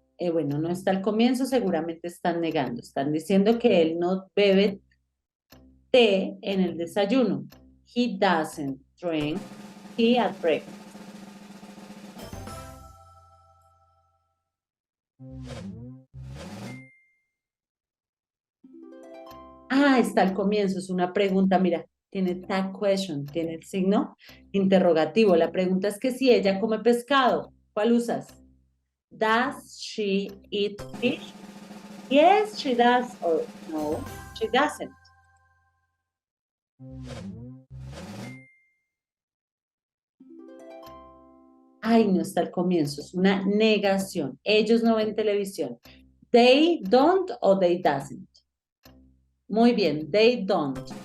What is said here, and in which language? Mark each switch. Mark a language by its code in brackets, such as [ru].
[es] Bueno, no está al comienzo, seguramente están negando. Están diciendo que él no bebe té en el desayuno. [en] He doesn't drink tea at breakfast. [es] Ah, está al comienzo, es una pregunta, mira, tiene tag question, tiene el signo interrogativo. La pregunta es que si ella come pescado, ¿cuál usas? [en] Does she eat fish? Yes, she does, or no, she doesn't. [es] Ay, no está al comienzo, es una negación. Ellos no ven televisión. [en] They don't o they doesn't. [es] Muy bien, [en] they don't.